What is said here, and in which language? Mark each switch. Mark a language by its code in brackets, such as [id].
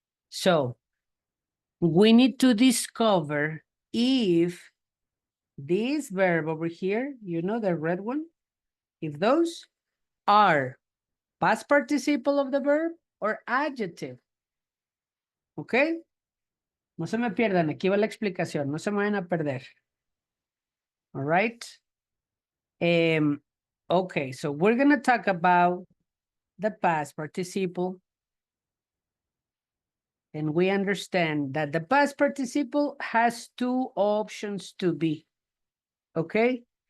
[en] So we need to discover if this verb over here, you know, the red one, if those are past participle of the verb or adjective, okay? [es] No se me pierdan, aquí va la explicación, no se me vayan a perder. [en] All right? Okay, so we're gonna talk about the past participle. And we understand that the past participle has 2 options to be, okay?